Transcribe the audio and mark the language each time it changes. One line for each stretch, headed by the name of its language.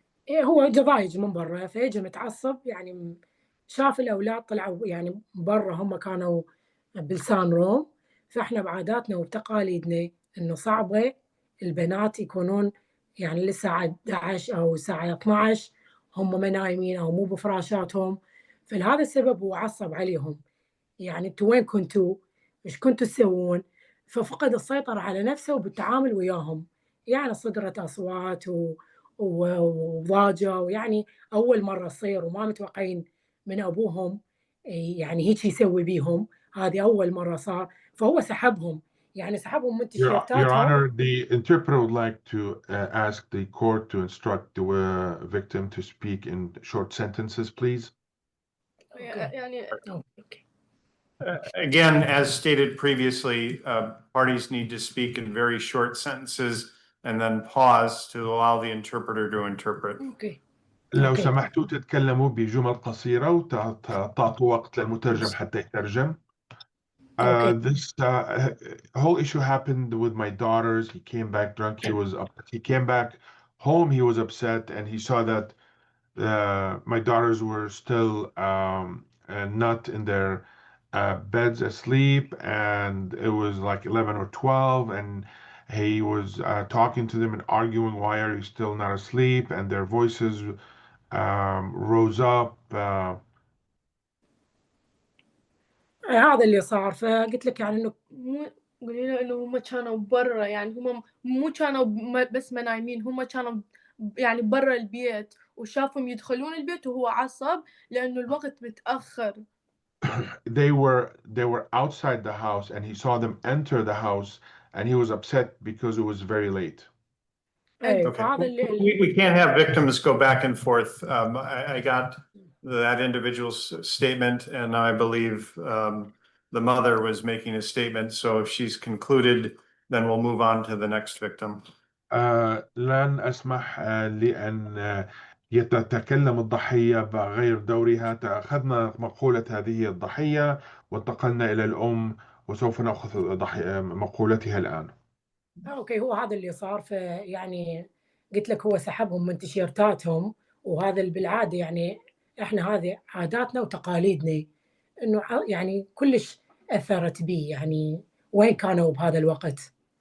Arabic: هو ضايج من برا فاجى متعصب يعني شاف الأولاد طلعوا يعني برا هم كانوا بلسان روم فإحنا بعاداتنا وبتقاليدنا إنه صعبة البنات يكونون يعني للساعة 11 أو الساعة 12 هم ما نايمين أو مو بفراشاتهم فلهذا السبب هو عصب عليهم يعني انتوا وين كنتوا؟ ايش كنتوا تسوون؟ ففقد السيطرة على نفسه بالتعامل وياهم يعني صدرت أصوات وضاجة ويعني أول مرة تصير وما متوقعين من أبوهم يعني هيك يسوي بيهم هذه أول مرة صار فهو سحبهم يعني سحبهم من
English: Your
Arabic: تيشيرتاتهم.
English: Honor, the interpreter would like to ask the court to instruct the victim to speak in short sentences, please.
Arabic: يعني أوكي.
English: Again, as stated previously, parties need to speak in very short sentences and then pause to allow the interpreter to interpret.
Arabic: أوكي. لو أوكي. سمحتوا تتكلموا بجمل قصيرة وتعطوا وقت للمترجم حتى يترجم.
English: This whole issue happened with my daughters. He came back drunk. He came back home. He was upset, and he saw that my daughters were still not in their beds asleep, and it was like 11 or 12, and he was talking to them and arguing, why are you still not asleep? And their voices rose up.
Arabic: هذا اللي صار فقلت لك يعني إنه قولي له انه هم كانوا برا يعني هم مو كانوا بس ما نايمين هم كانوا يعني برا البيت وشافهم يدخلون البيت وهو عصب لانه الوقت متاخر.
English: They were outside the house, and he saw them enter the house, and he was upset because it was very late. Okay, we can't have victims go back and forth. I got that individual's statement, and I believe the mother was making a statement. So if she's concluded, then we'll move on to the next victim.
Arabic: لن أسمح لأن يتكلم الضحية بغير دورها. أخذنا مقولة هذه الضحية وانتقلنا إلى الأم، وسوف نأخذ مقولتها الآن. اوكي هو هذا اللي صار فيعني قلت لك هو سحبهم من تيشيرتاتهم وهذا اللي بالعاده يعني احنا هذه عاداتنا وتقاليدنا انه يعني كلش اثرت بي يعني وين كانوا بهذا الوقت.